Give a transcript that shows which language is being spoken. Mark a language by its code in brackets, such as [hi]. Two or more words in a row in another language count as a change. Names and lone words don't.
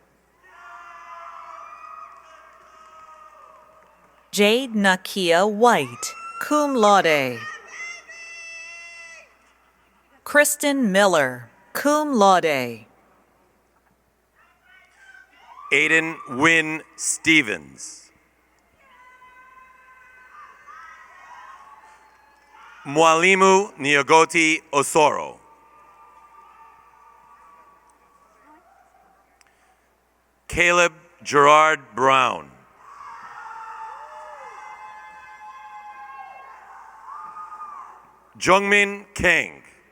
[en] Jade Nakia White, [la] cum laude. [en] Kristen Miller, [la] cum laude. [en] Aiden Wynn Stevens. Mwalimu Niogoti Osoro. Caleb Gerard Brown. Jungmin Kang.